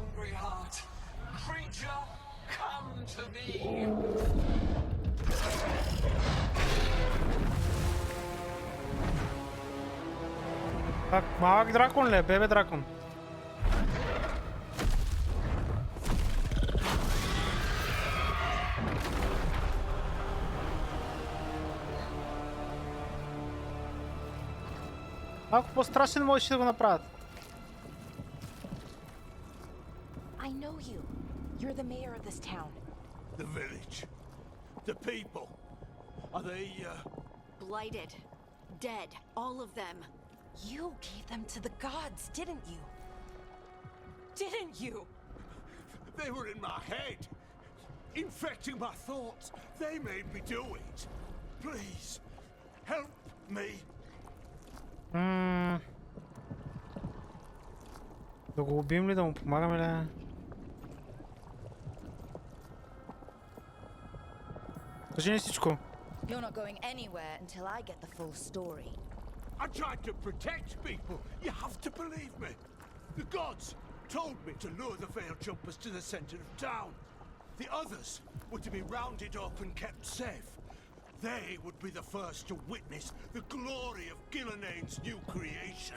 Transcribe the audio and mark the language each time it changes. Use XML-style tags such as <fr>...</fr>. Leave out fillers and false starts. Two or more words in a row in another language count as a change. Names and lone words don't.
<en>very heart. Creature, come to me.</en> <bg>Так, малък дракон ли е? Бебе дракон. Малко по-страшен можеш да го направят.</bg> <en>I know you. You're the mayor of this town. The village. The people. Are they, Blighted. Dead. All of them. You gave them to the gods, didn't you? Didn't you? They were in my head. Infecting my thoughts. They made me do it. Please, help me.</en> <bg>Да го убием ли, да му помагаме ли? Кажи ни всичко.</bg> <en>You're not going anywhere until I get the full story. I tried to protect people. You have to believe me. The gods told me to lure the veil jumpers to the center of town. The others were to be rounded up and kept safe. They would be the first to witness the glory of Gilnenane's new creation.</en>